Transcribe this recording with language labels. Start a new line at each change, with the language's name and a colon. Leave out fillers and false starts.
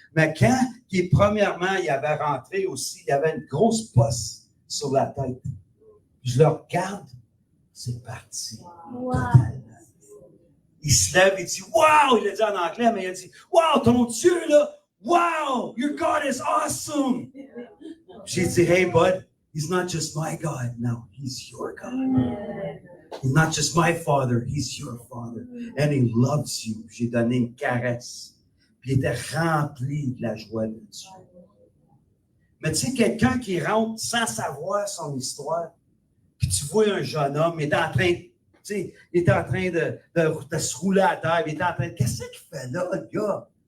French: Mais quand, premièrement, il avait rentré aussi, il avait une grosse bosse sur la tête. Je le regarde, c'est parti. Wow. Totalement. Il se lève et dit, wow! Il l'a dit en anglais, mais il a dit, wow, ton Dieu, là, wow!
English: Your God is awesome! J'ai dit, hey, bud, he's not just my God, no, he's your God. He's not just my Father, he's your Father. And he loves you.
French: J'ai donné une caresse. Puis il était rempli de la joie de Dieu. Mais tu sais, quelqu'un qui rentre sans savoir son histoire, puis tu vois un jeune homme, il est en train, tu sais, il est en train de se rouler à terre, il est en train de, qu'est-ce qu'il fait là, le gars?